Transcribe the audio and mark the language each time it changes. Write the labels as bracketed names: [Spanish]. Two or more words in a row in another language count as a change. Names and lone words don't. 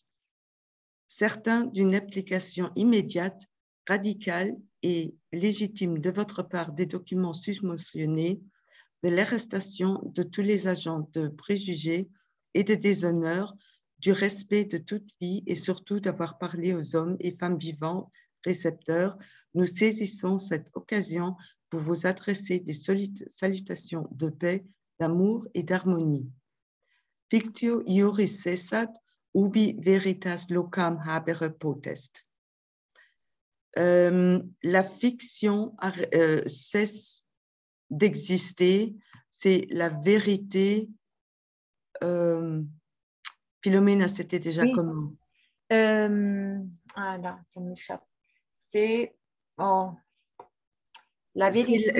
[French] Certains d'une application immédiate, radicale et légitime de votre part des documents susmentionnés, de l'arrestation de tous les agents de préjugés et de déshonneur, du respect de toute vie et surtout d'avoir parlé aux hommes et femmes vivants, récepteurs, nous saisissons cette occasion pour vous adresser des salutations de paix, d'amour et d'harmonie. [Latin] Fictio iuris cessat, ubi veritas locam habere potest. [French] La fiction cesse d'exister, c'est la vérité. Philomène, c'était déjà Oui. comment? Ah là, ça m'échappe. C'est la vérité.